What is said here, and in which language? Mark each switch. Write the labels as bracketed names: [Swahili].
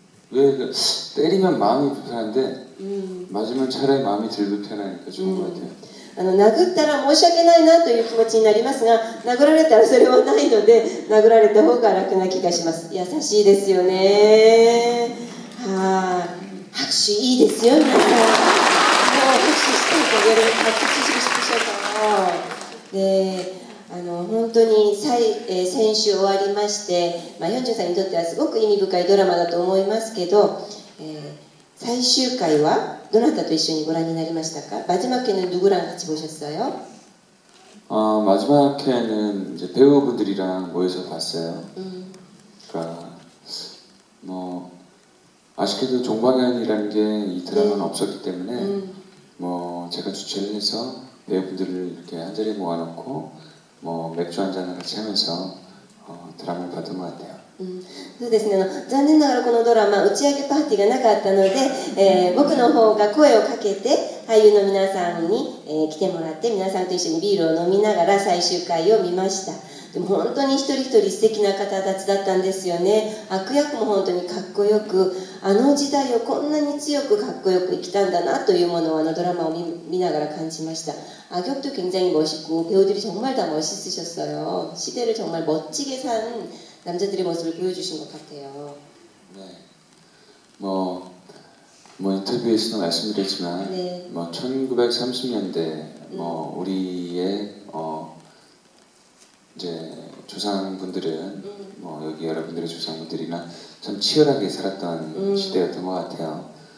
[Korean] 왜 때리면 마음이 불편한데 맞으면 차라리 마음이 덜 불편하니까 좋은 것 같아요. [Japanese] 殴ったら申し訳ないなという気持ちになりますが、殴られたらそれはないので殴られた方が楽な気がします。優しいですよね。拍手いいですよ皆さん。もう拍手してあげる。拍手しましょう。で本当に先週終わりまして、ヨンジュンさんにとってはすごく意味深いドラマだと思いますけど、最終回はどなたと一緒にご覧になりましたか? [Korean] 마지막회는 누구랑 같이 보셨어요? 마지막 회는 이제 배우분들이랑 모여서 봤어요. 그러니까 뭐 아쉽게도 종방연이라는 게 이 드라마는 없었기 때문에 뭐 제가 주최를 해서 배우분들을 이렇게 한 자리에 모아놓고 뭐 맥주 한 잔을 같이 하면서 드라마를 봤던 것 같아요. [Japanese] そうですね、残念ながらこのドラマ打ち上げパーティーがなかったので、僕の方が声をかけて俳優の皆さんに、来てもらって皆さんと一緒にビールを飲みながら最終回を見ました。でも本当に一人一人素敵な方たちだったんですよね。悪役も本当にかっこよく、あの時代をこんなに強くかっこよく生きたんだなというものをドラマを見ながら感じました. [Korean] 악역도 굉장히 멋있고 배우들이 정말 다 멋있으셨어요. 시대를 정말 멋지게 산 남자들의 모습을 보여주신 것 같아요. 네. 뭐 인터뷰에서도 말씀드렸지만, 네. 1930년대 우리의 이제 조상분들은 여기 여러분들의 조상분들이나 참 치열하게 살았던 시대였던 것 같아요.